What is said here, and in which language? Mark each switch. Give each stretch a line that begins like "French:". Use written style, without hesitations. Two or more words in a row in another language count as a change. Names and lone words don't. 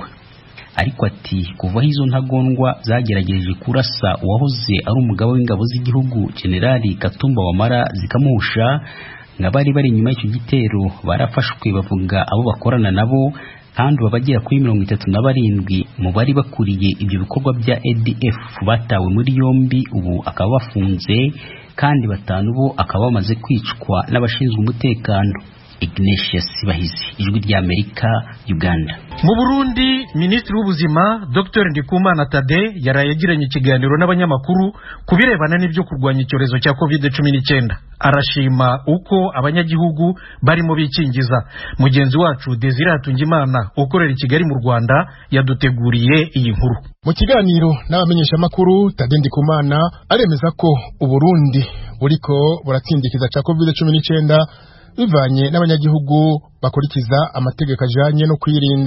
Kinyarwanda: Ariko ati kuva izo ntagondwa zagerageje kurasa uwahoze ari umugaba w'ingabo z'igihugu Generali Katumba Wamala zikamuhusha, ngabari bari inyuma y'icyo gitero barafashwe, bavuga abo bakorana nabo, kandi babagera kuri 37 mu bari bakuriye ibyo bikorwa bya ADF batawe muri yombi, ubu akaba bafunze, kandi 5 bo akaba bamaze kwicwa n'abashinzwe umutekano. Ignatius Bahizi, Ijwi ry'Amerika, Uganda. Mu Burundi, Minisitiri w'Ubuzima Dr Ndikumana Tade yaraye yagiranye ikiganiro n'abanyamakuru ku birebana n'ibyo kurwanya icyorezo cya COVID-19. Arashima uko abanyagihugu barimo bikingiza. Mugenzi wacu Desire Hatungimana ukorera i Kigali mu Rwanda yaduteguriye iyi nkuru.
Rundi: Mu kiganiro n'abamenyeshamakuru, Tade Ndikumana aremeza ko Uburundi buriko buratsindikiza cya COVID-19 bivanye n'abanyagihugu bakurikiza amategeko ajanye no kwirinda.